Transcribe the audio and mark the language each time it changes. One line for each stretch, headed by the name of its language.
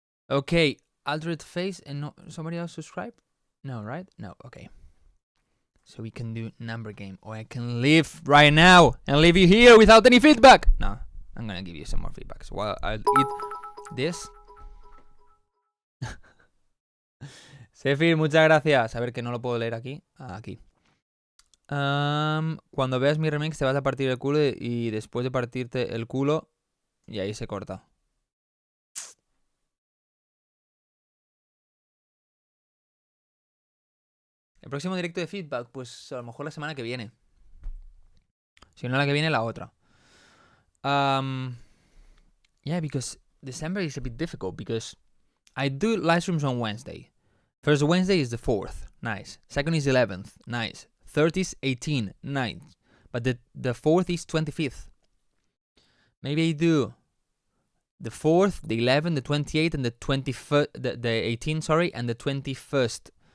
English: Okay, altered face and no, somebody else subscribe? No, right? No, okay. So we can do number game, or I can leave right now and leave you here without any feedback. No, I'm gonna give you some more feedback. So while I'll eat this.
Spanish: Sefir, muchas gracias. A ver, que no lo puedo leer aquí. Aquí. Cuando veas mi remix te vas a partir el culo y después de partirte el culo, y ahí se corta. El próximo directo de feedback, pues a lo mejor la semana que viene. Si no la que viene, la otra.
English: Yeah, because December is a bit difficult because I do live streams on Wednesday. First Wednesday is the 4th, nice. Second is 11th, nice. Third is 18th, nice. But the 4th is 25th. Maybe I do the 4th, the 11th, the 28th, and the 21st, the 18th, sorry, and the 21st.